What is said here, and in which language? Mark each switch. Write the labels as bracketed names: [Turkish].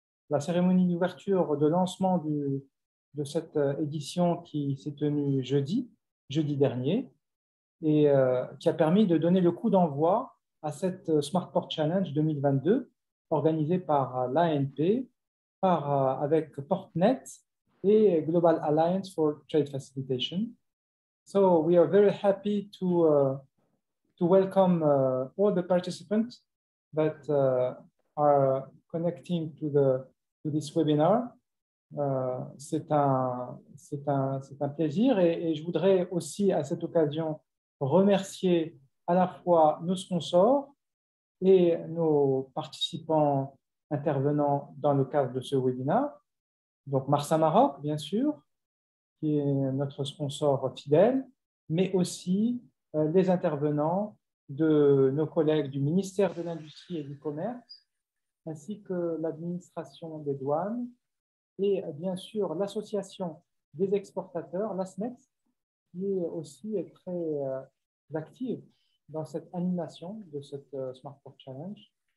[French] La cérémonie d'ouverture de lancement de cette édition qui s'est tenue jeudi dernier, et qui a permis de donner le coup d'envoi à cette Smartport Challenge 2022 organisée par l'ANP, avec Portnet et Global Alliance for Trade Facilitation. [English] So we are very happy to welcome all the participants that are connecting to this webinar. [French] C'est un plaisir et je voudrais aussi à cette occasion remercier à la fois nos sponsors et nos participants intervenants dans le cadre de ce webinaire. Donc Marsa Maroc, bien sûr, qui est notre sponsor fidèle, mais aussi les intervenants de nos collègues du ministère de l'Industrie et du Commerce, ainsi que l'administration des douanes, et bien sûr l'association des exportateurs, l'ASNEX, qui est aussi très active dans cette animation de cette Smartport Challenge.